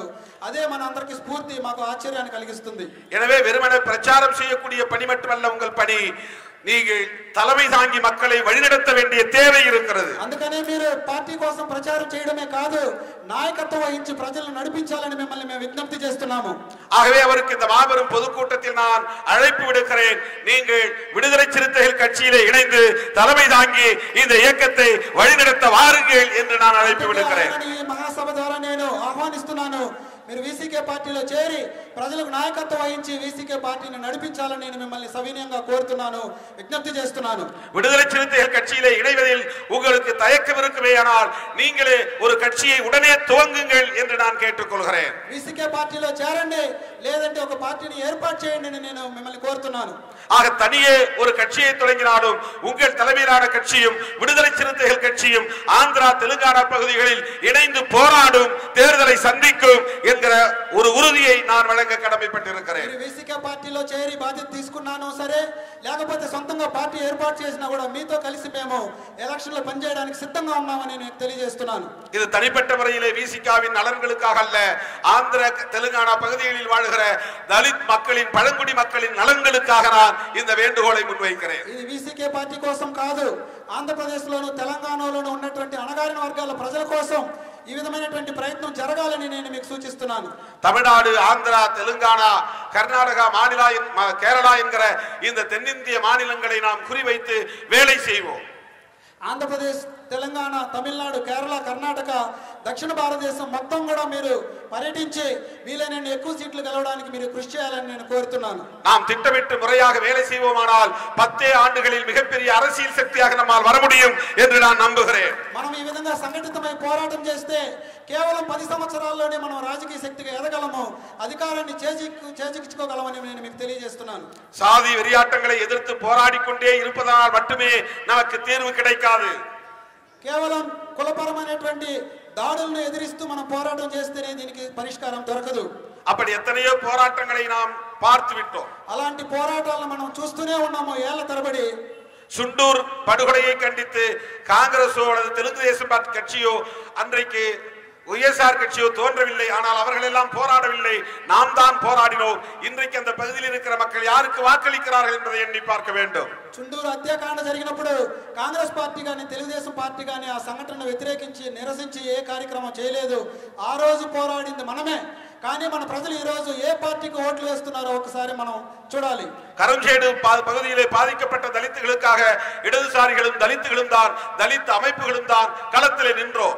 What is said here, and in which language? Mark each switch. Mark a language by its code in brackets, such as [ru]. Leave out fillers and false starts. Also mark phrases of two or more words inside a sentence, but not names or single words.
[te] అదే మన అందరికి స్ఫూర్తి, మాకు ఆశ్చర్యాన్ని కలిగిస్తుంది. [ta] எனவே வெறுமனே பிரச்சாரம் செய்யக்கூடிய பணி மட்டுமல்ல உங்கள் பணி, நீங்கள் தலைமை தாங்கி மக்களை வழிநடத்த வேண்டிய தேவை இருக்கிறது. [te] అందుకనే మీరు పార్టీ కోసం ప్రచారం చేయడమే కాదు, నాయకత్వం వహించి ప్రజలను నడిపించాలని మిమ్మల్ని మేము విజ్ఞప్తి చేస్తున్నాము. [ta] ஆகவே அவருக்கு இந்த மாபெரும் பொதுக்கூட்டத்தில் நான் அழைப்பு விடுக்கிறேன். நீங்கள் விடுதலை சிறுத்தைகள் கட்சியிலே இணைந்து தலைமை தாங்கி இந்த இயக்கத்தை வழிநடத்த வாருங்கள் என்று நான் அழைப்பு விடுக்கிறேன். [te] ఈ మహాసభ ద్వారా నేను ఆహ్వానిస్తున్నాను. మీరు వీసీకే పార్టీలో చేరి ప్రజలకు నాయకత్వం వహించి వీసీకే పార్టీని నడిపించాలని నేను మిమ్మల్ని సవినయంగా కోరుతున్నాను, విజ్ఞప్తి చేస్తున్నాను. [ta] விடுதலை சிறுத்தைகள் கட்சியிலே இணைவதில் உங்களுக்கு தயக்கம் இருக்குமேயானால் நீங்களே ஒரு கட்சியை உடனே துவங்குங்கள் என்று நான் கேட்டுக்கொள்கிறேன். [te] వీసీకే పార్టీలో చేరండి, లేదంటే ఒక పార్టీని ఏర్పాటు చేయండి అని నేను మిమ్మల్ని కోరుతున్నాను. [ta] ஆக தனியே ஒரு கட்சியை தொடங்கினாலும் உங்கள் தலைமையிலான கட்சியும் விடுதலை சிறுத்தைகள் கட்சியும் ஆந்திரா தெலுங்கானா பகுதிகளில் இணைந்து போராடும், தேர்தலை சந்திக்கும் என்கிற ஒரு உறுதியை நான் வழங்க கடமைப்பட்டிருக்கிறேன். [te] వీసీకే పార్టీలో చేరి బాధ్యత తీసుకున్నాను సరే, లేకపోతే సొంతంగా పార్టీ ఏర్పాటు చేసినా కూడా మీతో కలిసి మేము ఎలక్షన్ లో పనిచేయడానికి సిద్ధంగా ఉన్నామని నేను తెలియజేస్తున్నాను. [ta] இது தனிப்பட்ட முறையிலே விசிகாவின் நலன்களுக்காக அல்ல, ஆந்திர தெலுங்கானா பகுதிகளில் வாழ்கிற தலித் மக்களின் பழங்குடி மக்களின் நலன்களுக்காக நான் இந்த வேண்டுகோளை முன்வைக்கிறேன். [te] ఇది వీసీకే పార్టీ కోసం కాదు, ఆంధ్రప్రదేశ్ లోను తెలంగాణలోను ఉన్నటువంటి అణగారిన వర్గాల ప్రజల కోసం ఈ విధమైనటువంటి ప్రయత్నం జరగాలని నేను మీకు సూచిస్తున్నాను. [ta] தமிழ்நாடு, ஆந்திரா, தெலுங்கானா, கர்நாடகா மாநில, கேரளா என்கிற இந்த தென்னிந்திய மாநிலங்களை நாம் குறிவைத்து வேலை செய்வோம். [te] ఆంధ్రప్రదేశ్ తెలంగాణ, తమిళనాడు, కేరళ, కర్ణాటక, దక్షిణ భారతదేశం మొత్తం కూడా మీరు పర్యటించి వీలైనన్ని ఎక్కువ సీట్లు గెలవడానికి మీరు కృషి చేయాలని నేను కోరుతున్నాను. [ta] நாம் திட்டமிட்டு முறையாக வேலை செய்வோமானால் 10 ஆண்டுகளில் மிகப்பெரிய அரசியல் சக்தியாக நம்மால் வர முடியும் என்று நான் நம்புகிறேன். [te] మనం ఈ విధంగా సంఘటితమై పోరాటం చేస్తే కేవలం 10 సంవత్సరాల్లోనే మనం రాజకీయ శక్తిగా ఎదగలము, అధికారాన్ని చేజిక్కించుకోగలమని నేను మీకు తెలియజేస్తున్నాను. [ta] சாதி வெறியாட்டங்களை எதிர்த்து போராடிக்கொண்டே இருப்பதால் மட்டுமே நமக்கு தீர்வு கிடைக்காது. [te] కేవలం కులపరమైనటువంటి దాడులను ఎదిరిస్తూ మనం పోరాటం చేస్తేనే దీనికి పరిష్కారం దొరకదు. [ta] அப்படி எத்தனையோ போராட்டங்களை நாம் பார்த்து விட்டோம். [te] అలాంటి పోరాటాలను మనం చూస్తూనే ఉన్నాము ఏళ్ల తరబడి. [ta] சுண்டூர் படுகொலையை கண்டித்து காங்கிரஸோ அல்லது தெலுங்கு தேசம் கட்சியோ அன்றைக்கு ஒய்எஸ்ஆர் கட்சியோ தோன்றவில்லை. ஆனால் அவர்கள் எல்லாம் போராடவில்லை, நாம் தான் போராடினோம். இன்றைக்கு அந்த பகுதியில் இருக்கிற மக்கள் யாருக்கு வாக்களிக்கிறார்கள் என்பதை எண்ணி பார்க்க வேண்டும். [te] చుండూరు హత్యాకాండ జరిగినప్పుడు కాంగ్రెస్ పార్టీ కానీ తెలుగుదేశం పార్టీ కానీ ఆ సంఘటనను వ్యతిరేకించి నిరసించి ఏ కార్యక్రమం చేయలేదు. ఆ రోజు పోరాడింది మనమే. కానీ మన ప్రజలు ఈ రోజు ఏ పార్టీకి ఓట్లు వేస్తున్నారో ఒకసారి మనం చూడాలి. [ta] கரஞ்சேடு பகுதியிலே பாதிக்கப்பட்ட தலித்துகளுக்காக இடதுசாரிகளும் தலித்துகளும் தான், தலித் அமைப்புகளும் தான் களத்திலே நின்றோம்.